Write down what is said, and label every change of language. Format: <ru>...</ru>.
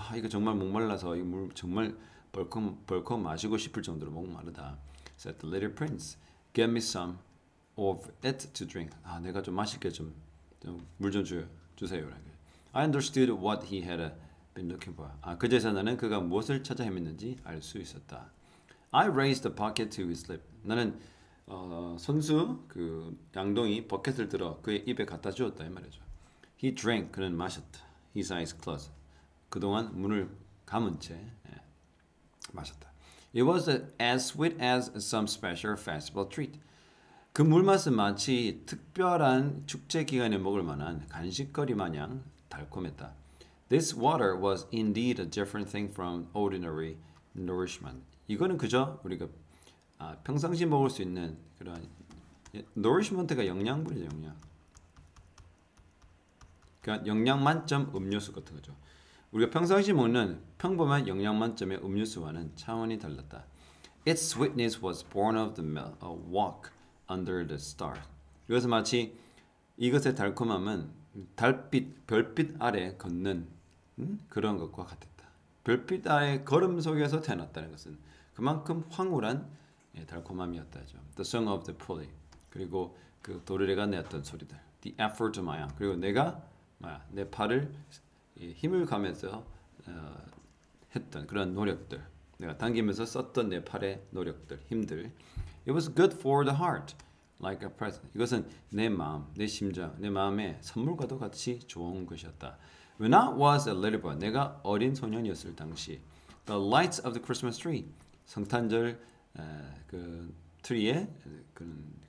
<ko>이거 정말 목말라서 이 물 정말 벌컥 마시고 싶을 정도로 목마르다.</ko> <en>Said the little prince. Get me some of it to drink.</en> <ko>내가 좀 마실게 좀 물 좀 주세요.</ko> <en>I understood what he had been looking for.</en> <ko>그제서 나는 그가 무엇을 찾아 헤맸는지 알 수 있었다.</ko> <en>I raised the bucket to his lip.</en> <ko>나는 손수 그 양동이 버켓을 들어 그의 입에 갖다 주었다 이 말이죠.</ko> <en>He drank.</en> <ko>그는 마셨다.</ko> <en>His eyes closed.</en> <ko>그동안 문을 감은 채 마셨다.</ko> <en>It was as sweet as some special festival treat.</en> <ko>그 물맛은 마치 특별한 축제 기간에 먹을 만한 간식거리 마냥 달콤했다.</ko> <en>This water was indeed a different thing from ordinary nourishment.</en> <ko>이거는 그저 우리가 평상시 먹을 수 있는 그런 nourishment가 영양분이죠, 영양. 그러니까 영양 만점 음료수 같은 거죠. 우리가 평상시 먹는 평범한 영양 만점의 음료수와는 차원이 달랐다.</ko> <en>Its sweetness was born of the walk under the stars.</en> <ko>이것은 마치 이것의 달콤함은 별빛 아래 걷는 그런 것과 같았다. 별빛 아래 걸음 속에서 태어났다는 것은 그만큼 황홀한 달콤함이었다죠.</ko> <en>The song of the pulley.</en> <ko>그리고 그 도르래가 내었던 소리들.</ko> <en>The effort of my arm.</en> <ko>그리고 내가 내 팔을 힘을 가면서 했던 그런 노력들. 내가 당기면서 썼던 내 팔의 노력들, 힘들.</ko> <en>It was good for the heart, like a present.</en> <ko>이것은 내 마음, 내 심장, 내 마음의 선물과도 같이 좋은 것이었다.</ko> <en>When I was a little boy,</en> <ko>내가 어린 소년이었을 당시,</ko> <en>the lights of the Christmas tree,</en> <ko>성탄절 그 트리의 그</ko>